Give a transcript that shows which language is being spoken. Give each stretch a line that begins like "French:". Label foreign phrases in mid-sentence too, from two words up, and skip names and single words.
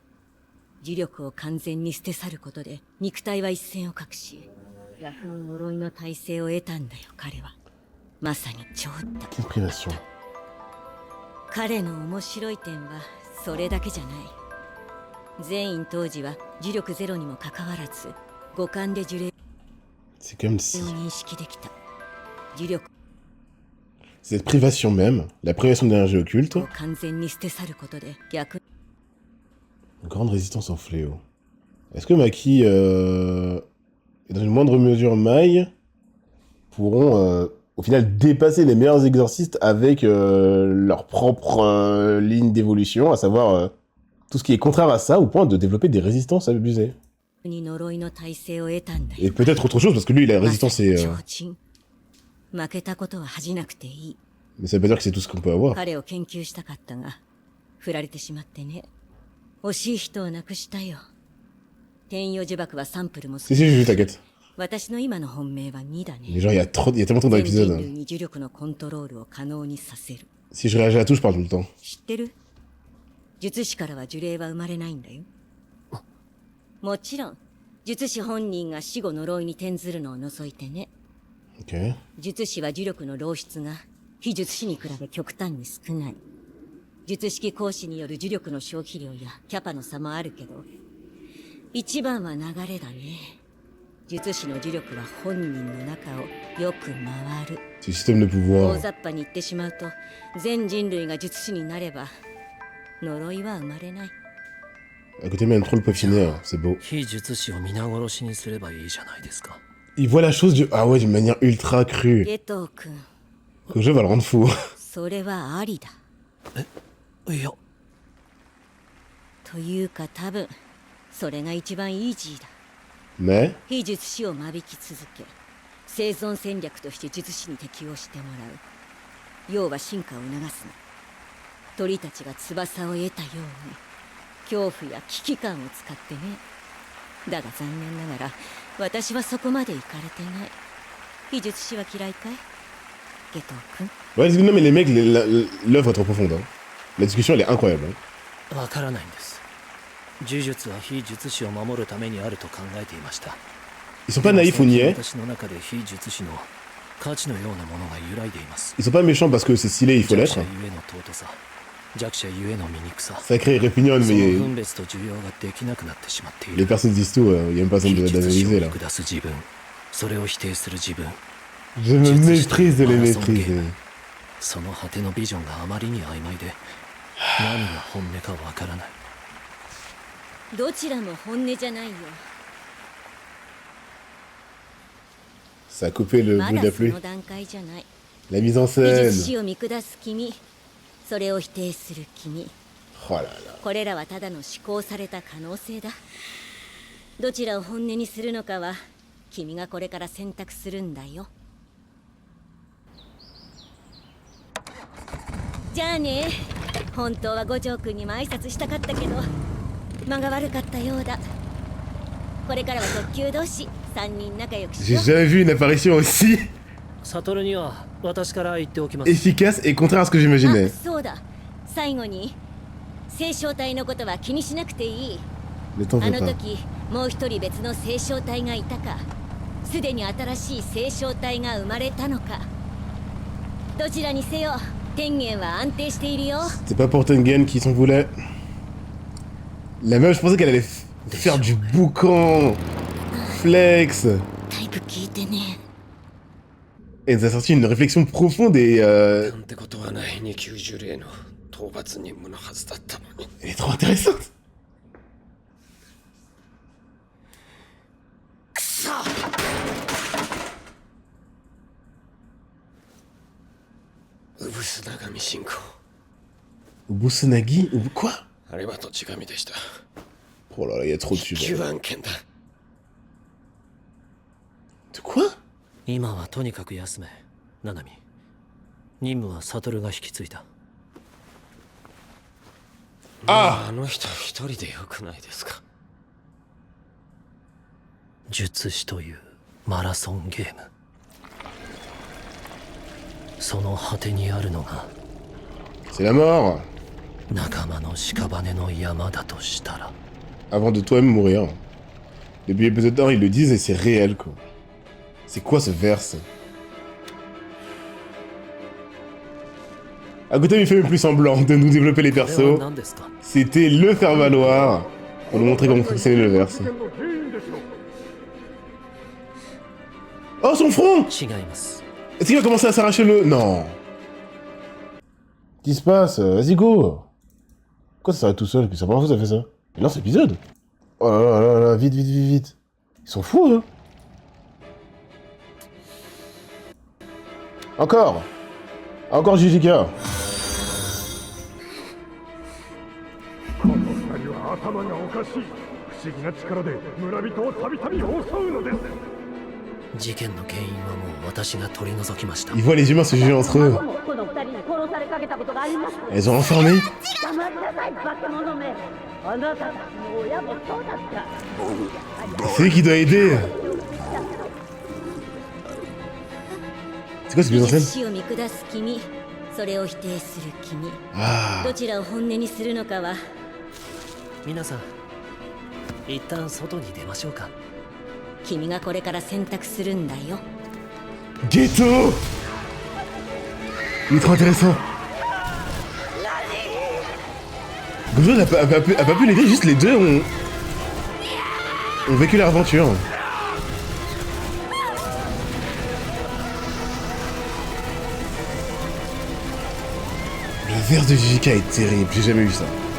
Japanese: 呪力を完全に捨て去ることで肉体は一線を画し、ヤフー呪いの体制を得たんだよ。彼はまさに超だ。 Privation. 彼の面白い点はそれだけじゃない。全員当時は呪力ゼロにもかかわらず五感で呪霊
French: C'est comme si
Japanese: 認識できた。呪力
French: cette privation même, la privation d'énergie occulte,
Japanese: を完全に捨て去ることで逆
French: grande résistance au fléau. Est-ce que Maki et dans une moindre mesure Mai pourront au final dépasser les meilleurs exorcistes avec leur propre ligne d'évolution, à savoir tout ce qui est contraire à ça, au point de développer des résistances abusées.
Japanese: に呪いの耐性を得たんだよ。
French: Et peut-être autre chose, parce que lui, la résistance est...
Japanese: まさに強靭負けたことは恥じなくていい。
French: mais ça veut pas dire que c'est tout ce qu'on peut avoir.
Japanese: 彼を研究したかったが、振られてしまってね。惜しい人を亡くしたよ。天与呪縛はサンプルも
French: Si, si, Juju, t'inquiète.
Japanese: 私の今の本命は2だ Mais ね。
French: genre, il y a tellement trop
Japanese: 全人
French: d'épisodes.
Japanese: 類に呪力のコントロールを可能にさせる。
French: Si je réagis à tout, je parle tout le temps.
Japanese: 知ってる？術師からは呪霊は生まれないんだよ。もちろん、術師本人が死後呪いに転ずるのを除いてね。 Ok. 術師は呪力の漏出が非術師に比べ極端に少ない。術式行使による呪力の消費量やキャパの差もあるけど、一番は流れだね。術師の呪力は本人の中をよく回る。
French: C'est le système de
Japanese: 大 pouvoir. 雑把に言ってしまうと、全人類が術師になれば、呪いは生まれない。
French: À côté, même trop le peaufiner, c'est beau.
Japanese: 非術師を皆殺しにすればいいじゃないですか。
French: Il voit la chose ah ouais, d'une manière ultra crue.
Japanese: ゲトウ君、
French: Le jeu va le rendre fou.
Japanese: それはありだ。いや、というか多分、それが一番イージーだ。 Mais, 非術師を間引き続け、生存戦略として術師に適応してもらう。要は進化を促すの。鳥たちが翼を得たように、恐怖や危機感を使ってね。だが残念ながら、私はそこまで行かれてない。非術師は嫌いかい？ゲトウ君。
French: ouais, non, mais les mecs, l'œuvre est trop profonde. Hein. La discussion, elle est incroyable. Hein.
Japanese: わからないんです。呪術は非術師を守るためにあると考えていました。
French: Ils sont pas naïfs ou niais.
Japanese: 私の中で非術師の価値のようなものが揺らいでいます。
French: Ils sont pas méchants parce que c'est stylé, il faut
Japanese: 弱
French: l'être.
Japanese: 者ゆえの尊さ、弱者ゆえの醜さ。
French: Sacré répugnant,
Japanese: その mais 分別と需要ができなくなってしまってい les る。
French: personnes disent tout, il y a même pas besoin
Japanese: 非術師を
French: d'analyser
Japanese: 見 là. 下す自分、それを否定する自分、
French: Je me maîtrise de les maîtriser.
Japanese: その果てのビジョンがあまりに曖昧で、何が本音かわからない。どちらも本音じゃないよ。
French: Ça a coupé le
Japanese: ま
French: bruit de
Japanese: だ la そ pluie. の段階じゃない。
French: La mise en
Japanese: 非術 scène. 師を見下す君、それを否定する君。
French: Oh là là.
Japanese: これらはただの思考された可能性だ。どちらを本音にするのかは君がこれから選択するんだよ。じゃあね。本当は五条君にも挨拶したかったけど間が悪かったようだ。これからは特級同士3人仲良くし
French: J'ai
Japanese: よう。
French: jamais vu une apparition aussi
Japanese: サトルには私から言っておきます。
French: efficace et contraire à ce que
Japanese: あ、
French: j'imaginais.
Japanese: そうだ。最後に星漿体のことは気にしなくていい。
French: Ne t'en
Japanese: あ fais の pas. 時もう一人別の星漿体がいたか、すでに新しい星漿体が生まれたのか。どちらにせよ天元は安定しているよ。
French: C'est pas pour Tengen qui s'en voulait. La meuf, je pensais qu'elle allait faire du boucan. Flex.
Japanese: タイプ聞いてね。
French: Elle nous a sorti une réflexion profonde et
Japanese: なんてことはない二級呪霊の討伐任務のはずだったのに。
French: elle est trop intéressante.
Japanese: うぶす神信仰。
French: Busunagi ou quoi?
Japanese: あれは土地神でした。
French: Oh là là, il y a trop de
Japanese: 救 sujets. 案件だ。
French: De quoi?
Japanese: 今はとにかく休め、ナナミ。任務はサトルが引き継いだ。あの人一人でよくないですか。術師というマラソンゲーム。その果てにあるのが
French: C'est la mort.
Japanese: 仲間の屍の山だとしたら。
French: Avant de toi-même mourir. Depuis l'épisode 1, ils le disent et c'est réel quoi. C'est quoi ce verse? À côté, il fait même plus semblant de nous développer les
Japanese: これは persos. 何ですか？
French: C'était le faire valoir pour nous montrer comment fonctionnait le verse. son front!
Japanese: 違います。
French: Est-ce qu'il va commencer à s'arracher le... Non. Qu'est-ce qui se passe? Vas-y, go. Pourquoi ça s'arrête tout seul? Depuis ça première fois que ça fait ça. Mais non, c'est épisode. Oh là là là là, vite, vite, vite, vite. Ils sont fous, hein. Encore. Encore JJK.
Japanese: この二人は頭がおかしい。不思議な力で村人をたびたび襲うのです。事件の原因はもう私が取り除きました。
French: Ils voient les humains se juger entre eux. Elles ont enfermé. C'est lui qui doit aider. C'est quoi cette mise en scène?
Japanese: 死を見下す君、それを否定する君。 Ah. どちらを本音にするのかは。皆さん、一旦外に出ましょうか。君がこれから選択するんだよ。
French: Ghetto. Il est trop intéressant. Gojo n'a pas pu l'aider, juste les deux ont vécu leur aventure. Le verre de JJK est terrible, j'ai jamais vu ça.